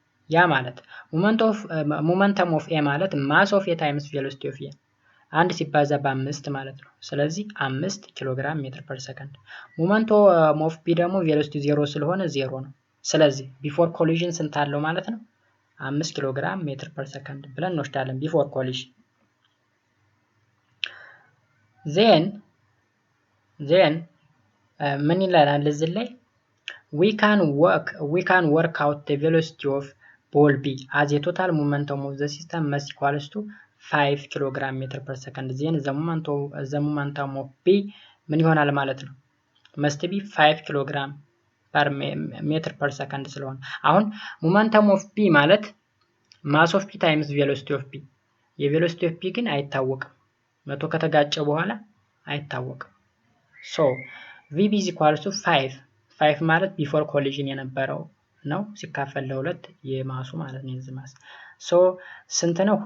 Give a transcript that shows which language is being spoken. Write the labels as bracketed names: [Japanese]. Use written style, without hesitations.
[Amharic] ያ ማለት ሞመንተም ኦፍ ኤ ማለት ማስ ኦፍ ኤ ታይምስ ቬሎሲቲ ኦፍ ኤ አንድ ሲባዛ በ5 ማለት ነው። ስለዚህ 5 ኪሎ ግራም ሜትር ፐር ሰከንድ። ሞመንተም ኦፍ ቢ ደግሞ ቬሎሲቲ 0 ስለሆነ 0 ነው። ስለዚህ ቢፎር ኮሊዥን ስንት አለው ማለት ነው? 5 ኪሎ ግራም ሜትር ፐር ሰከንድ ብለን እንወስዳለን ቢፎር ኮሊዥን። ዜን ምን ይላል እዚህ ላይ? [English] we can work out the velocity of ball B as a total momentum of the system must equals to 5 kilogram meter per second. then the momentum of B [Amharic] ምን ይሆናል ማለት ነው? [English] must be 5 kilogram per meter per second [Amharic] ስለሆነ አሁን momentum of B ማለት [English] mass of B times velocity of B [Amharic] የvelocity of B ግን አይታወቅም። መቶ ከተጋጨ በኋላ አይታወቅም። [English] so VB is equals to 5 [Amharic] ማለት ቢፎር ኮሊዥን የነበረው ነው ሲካፈል ለሁለት የማሱ ማለት ነው የዚህ ማስ ሶ ስንት ነው?